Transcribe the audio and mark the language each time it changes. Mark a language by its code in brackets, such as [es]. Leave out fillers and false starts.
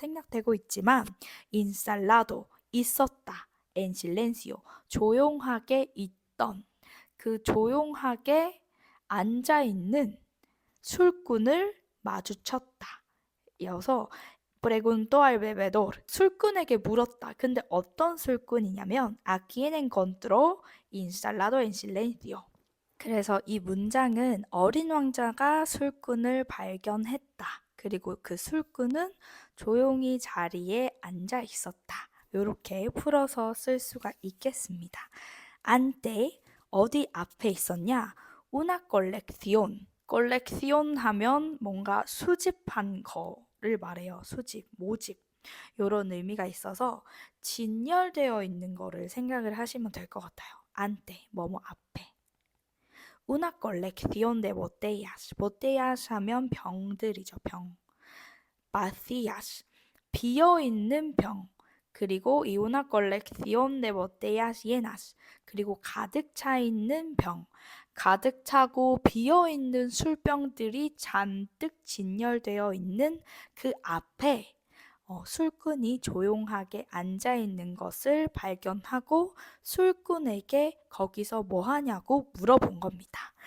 [ko] 생략되고 있지만 instalado 있었다. [es] En silencio [ko] 조용하게 있던 그 조용하게 앉아 있는 술꾼을 마주쳤다. 이어서 [es] preguntó al bebedor [ko] 술꾼에게 물었다. 근데 어떤 술꾼이냐면 [es] a quien encontró instalado en silencio. [ko] 그래서 이 문장은 어린 왕자가 술꾼을 발견했다. 그리고 그 술꾼은 조용히 자리에 앉아 있었다. 이렇게 풀어서 쓸 수가 있겠습니다. ante 어디 앞에 있었냐? [es] una colección. [ko] colección 하면 뭔가 수집한 거를 말해요. 수집, 모집. 이런 의미가 있어서 진열되어 있는 거를 생각을 하시면 될 것 같아요. ante, 뭐뭐 앞에. [es] una colección de botellas. [ko] botellas 하면 병들이죠, 병. vacías, 비어있는 병. [es] 그리고 y una colección de botellas llenas. [ko] 그리고 가득 차 있는 병. 가득 차고 비어있는 술병들이 잔뜩 진열되어 있는 그 앞에 술꾼이 조용하게 앉아있는 것을 발견하고 술꾼에게 거기서 뭐 하냐고 물어본 겁니다.